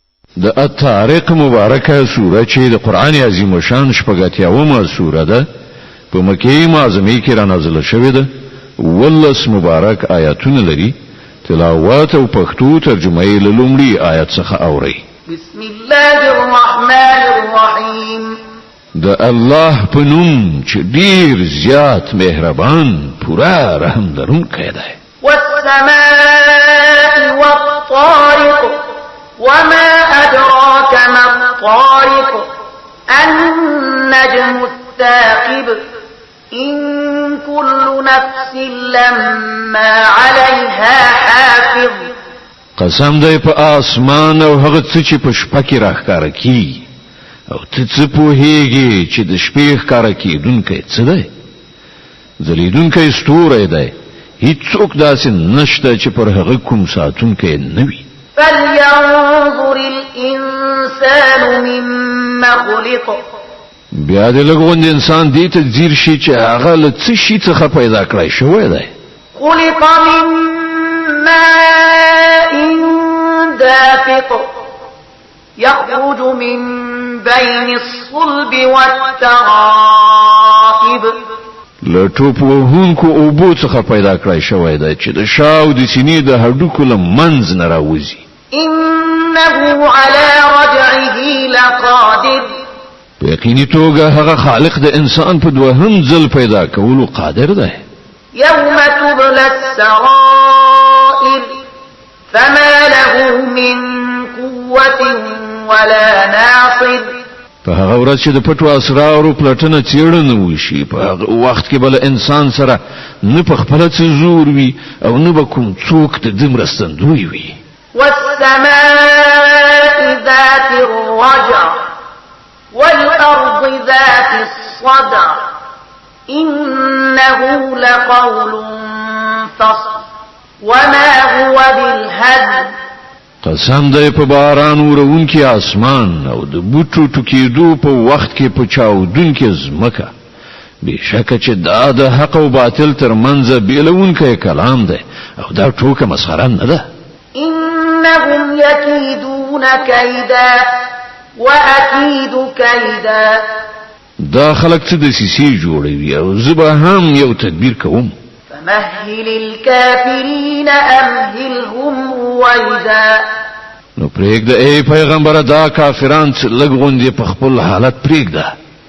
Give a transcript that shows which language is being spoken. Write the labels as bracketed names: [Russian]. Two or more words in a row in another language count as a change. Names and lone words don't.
[Pashto] د الطارق مبارکه سوره چې د قران عظیم شان شپږاتیاومه سوره ده په مکه معظمه کې را نازله شوې ده ولس مبارک آیاتونه لري تلاوت او پښتو ترجمه یې لومړی آیت څخه اوري [Arabic] بسم الله الرحمن الرحیم [Pashto] د الله په نوم چې ډیر زیات مهربان پورا رحم لرونکی دی [Arabic] والسماء والطارق وما أدراك ما الطارق النجم الثاقب إن كل نفس لما عليها حافظ [Pashto] قسم دی په اسمان او هغه څه چې په شپه کې راښکاره کی او ته څه پوهیږي چې د شپې ښکاره کیدونکی څه دی ځلیدونکی ستوری دی هیڅوک داسې نشته چې پر هغه کوم ساتونکی نه وي [Arabic] فلينظر الإنسان مما خلق [Pashto] بیا دې لګوند انسان دې ته ځیر شي چې هغه له څه شي څخه پیدا کړی شوی دی [Arabic] خلق من ماء دافق يخرج من بين الصلب والترائب [Pashto] لټوپ وهونکو اوبو څخه پیدا کړی شوی دی چې د شاو د سینې د هډوکو له منځ نه راوځي [Arabic] إنه على رجعه لقادر [Pashto] په یقیني توګه هغه خالق د انسان په دوهم ځل پیدا کولو قادر دی [Arabic] يوم تبلى السرائر فما له من قوة ولا ناصر [Pashto] په هغه ورځ چې د پټو اسرارو پلټنه چیرنه وشي په هغه وخت کې بل انسان سره نه په خپل څه زور وي او نه به کوم څوک د دې مرستندوی وي [Arabic] والسماء ذات الرجع والأرض ذات الصدع إنه لقول فصل وما هو بالهزل [Pashto] قسم دی په باران ورونکي اسمان او د بوټو ټکیدو په وخت کې په چاودونکي زمکه بشکه چې دا د حق او باطل ترمنځ بیلونکی کلام دی او دا ټوکه مسخره نه ده [Arabic] إنهم يكيدون كيدا وأكيد كيدا [Pashto] دا خلق څه د سیسی جوړوي او زبا هم یو تدبیر کوم [Arabic] فمهل الكافرين أمهلهم رويدا [Pashto] نو پرېږده ای پیغمبر دا کافران لږ غوندې په خپل حالت پرېږده